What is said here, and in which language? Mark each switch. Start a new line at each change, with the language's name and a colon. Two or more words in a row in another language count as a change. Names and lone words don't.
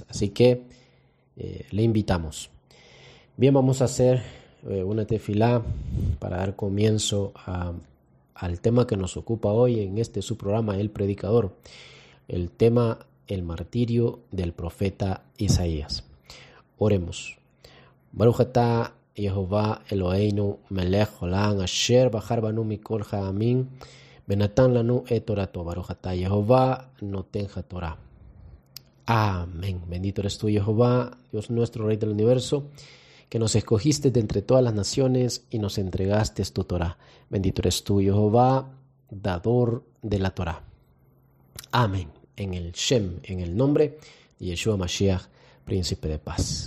Spanish: Así que le invitamos. Bien, vamos a hacer una tefilá para dar comienzo al tema que nos ocupa hoy en su programa, El Predicador. El tema, el martirio del profeta Isaías. Oremos.
Hebrew: ברוך אתה יהוה אלוהינו מלך עולם אשר בחר בנו מכל העמים ונתן לנו את תורתו. ברוך אתה יהוה נותן התורה.
Spanish: Amén. Bendito eres tú, Jehová, Dios nuestro, Rey del universo, que nos escogiste de entre todas las naciones y nos entregaste tu Torah. Bendito eres tú, Jehová, dador de la Torah. Amén. En el Shem, en el nombre de Yeshua Mashiach, príncipe de paz.